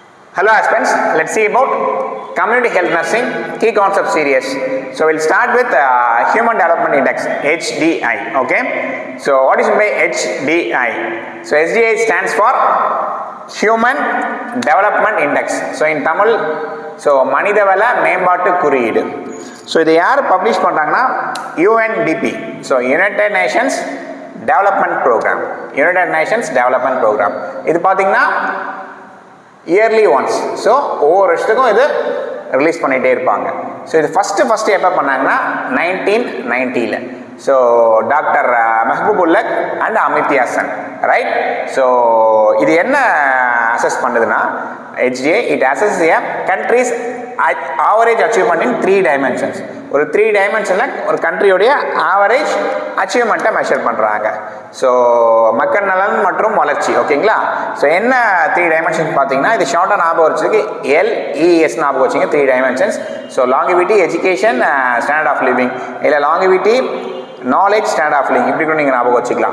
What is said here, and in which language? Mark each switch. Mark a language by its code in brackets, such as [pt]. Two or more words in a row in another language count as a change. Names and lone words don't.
[en] Hello aspirants, let's see about community health nursing key concept series. So we'll start with Human Development Index, HDI. Okay, so what is meant by HDI? So HDI stands for Human Development Index. So in Tamil, so [ta] மனிதவள மேம்பாட்டு குறியீடு. So இதை யார் பப்ளிஷ் பண்ணுறாங்கன்னா UNDP. [en] So United Nations Development Program. United Nations Development Program. [ta] இது பார்த்தீங்கன்னா [en] yearly once. [ta] ஸோ ஒவ்வொரு வருஷத்துக்கும் இது ரிலீஸ் பண்ணிகிட்டே இருப்பாங்க. ஸோ இது ஃபஸ்ட்டு எப்போ பண்ணாங்கன்னா 1990. ஸோ டாக்டர் மெஹபூபுல்லக் அண்ட் அமித்யா சென், ரைட்? ஸோ இது என்ன அசஸ் பண்ணுதுன்னா [en] HDA, it assesses a country's average achievement in 3 dimensions. [ta] ஒரு 3 டைமென்ஷனில் ஒரு கண்ட்ரியோடைய [en] average achievement [ta] மெஷர் பண்ணுறாங்க. ஸோ மக்கள் நலன் மற்றும் வளர்ச்சி, ஓகேங்களா? ஸோ என்ன 3 டைமென்ஷன்ஸ் பார்த்தீங்கன்னா, இது ஷார்ட்டாக ஞாபகம் வச்சுருக்கு, LES ஞாபகம் வச்சுங்க. 3 டைமென்ஷன்ஸ். [en] So longevity, education, standard of living. [ta] இல்லை [en] longevity, knowledge, standard of living, [ta] இப்படி கூட நீங்கள் ஞாபகம் வச்சுக்கலாம்.